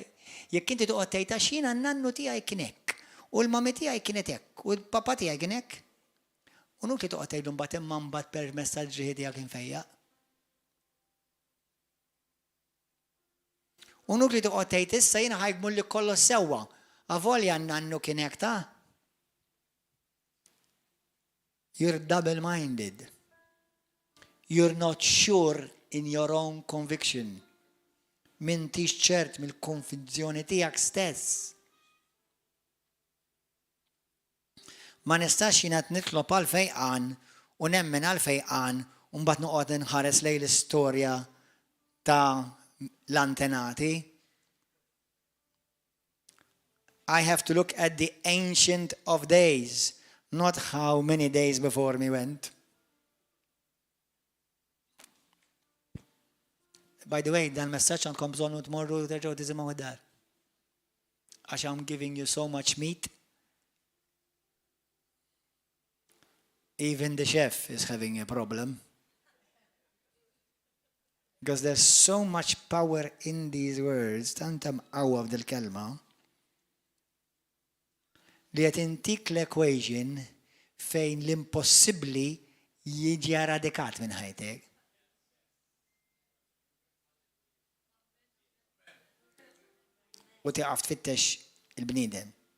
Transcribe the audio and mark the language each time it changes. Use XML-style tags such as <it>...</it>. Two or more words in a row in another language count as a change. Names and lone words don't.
<mt>Jekk inti toqgħod tgħid għax jiena n-nannu tiegħi kien hekk, u l-mami tiegħi kienet hekk, u l-papa tiegħi kien hekk. U nuk li toqgħod tgħidlu mbagħad imma mbagħad permezz tal-ġrieħi tiegħek infejjaq. U nuk li toqgħod tgħid issa jiena ħajgmu li kollox sewwa. Avolja n-nannu kien hekk ta'.</mt> <en>You're double-minded. You're not sure in your own conviction.</en> <mt>M'intix ċert mill-konvinzjoni tiegħek stess. Ma nistax jiena nitlob għal fejqan u nemmen għal fejqan u mbagħad noqgħod inħares lejn l-istorja ta' l-antenati.</mt> <en>I have to look at the ancient of days, not how many days before me went. By the way,</en> <mt>dan messaġġ għandkom bżonn tmorru terġgħu tisimgħu id-dar.</mt> <en>Għax I'm giving you so much meat. Even the chef is having a problem. Because there's so much power in these words,</en> <mt>tantam qawwa f'dil kelma, li qed intik l-equation fejn l-impossibbli jiġi radikat minn ħajtek. U tiqaf tfittex il-bniedem.</mt>